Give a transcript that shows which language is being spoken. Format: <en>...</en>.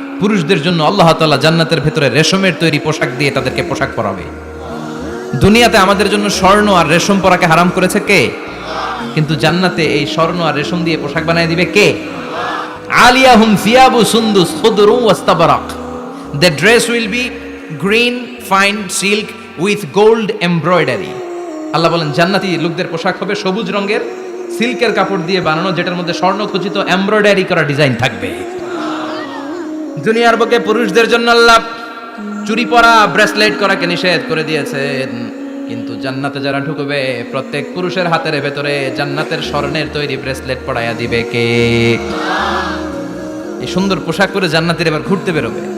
<bn>পুরুষদের জন্য আল্লাহ তাআলা জান্নাতের ভেতরে রেশমের তৈরি পোশাক দিয়ে তাদেরকে পোশাক পরাবে। দুনিয়াতে আমাদের জন্য স্বর্ণ আর রেশম পরাকে হারাম করেছে কে? কিন্তু জান্নাতে এই স্বর্ণ আর রেশম দিয়ে পোশাক বানিয়ে দিবে কে?</bn> <ar>আলিয়াহুম সিয়াবু সুন্দুস খুদরু ওয়াস্তাবরাক।</ar> <en>The dress will be green fine silk with gold embroidery.</en> <bn>আল্লাহ বলেন জান্নাতি লোকদের পোশাক হবে সবুজ রঙের সিল্কের কাপড় দিয়ে বানানো, যেটার মধ্যে স্বর্ণ খচিত এমব্রয়ডারি করা ডিজাইন থাকবে। দুনিয়ার বুকে পুরুষদের জন্য আল্লাহ চুরি পরা, ব্রেসলেট করাকে নিষেধ করে দিয়েছেন, কিন্তু জান্নাতে যারা ঢুকবে প্রত্যেক পুরুষের হাতের ভেতরে জান্নাতের স্বর্ণের তৈরি ব্রেসলেট পরাইয়া দিবে কে? এই সুন্দর পোশাক পরে জান্নাতীরা এবার ঘুরতে বেরোবে।</bn>